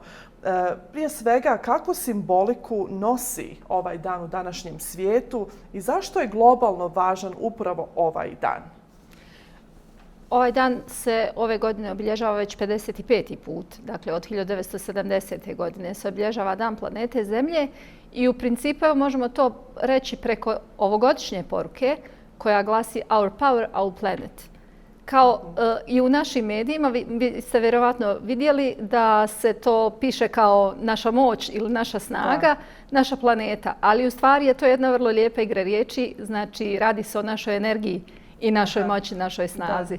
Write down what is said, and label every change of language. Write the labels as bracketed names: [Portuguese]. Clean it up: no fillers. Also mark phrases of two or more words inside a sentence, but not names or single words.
[Bosnian] Prije svega, kakvu simboliku nosi ovaj dan u današnjem svijetu i zašto je globalno važan upravo ovaj dan? Ovaj dan se ove godine obilježava već 55. put. Dakle, od 1970. godine se obilježava Dan planete Zemlje i u principu možemo to reći preko ovogodišnje poruke koja glasi [English] Our power, our planet. [Bosnian] Kao i u našim medijima, vi ste vjerovatno vidjeli da se to piše kao naša moć ili naša snaga, naša planeta. Ali u stvari je to jedna vrlo lijepa igra riječi, znači radi se o našoj energiji i našoj moći, našoj snazi.